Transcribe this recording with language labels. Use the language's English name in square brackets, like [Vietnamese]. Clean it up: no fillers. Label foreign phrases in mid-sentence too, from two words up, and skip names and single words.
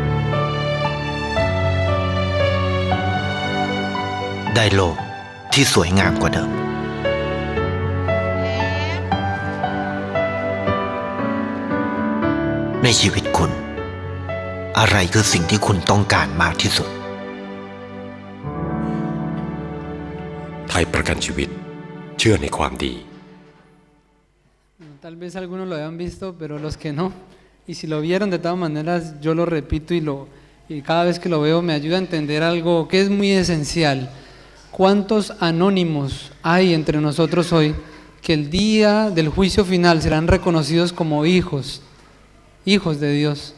[Thai] ได้โลกที่สวยงามกว่าเดิมในชีวิตคุณอะไรคือสิ่งที่คุณต้องการมากที่สุด ไทยประกันชีวิตเชื่อในความดี [Spanish] Tal vez algunos lo hayan visto, pero los que no, y si lo vieron de todas maneras, yo lo repito y cada vez que lo veo me ayuda a entender algo que es muy esencial. ¿Cuántos anónimos hay entre nosotros hoy que el día del juicio final serán reconocidos como hijos de Dios?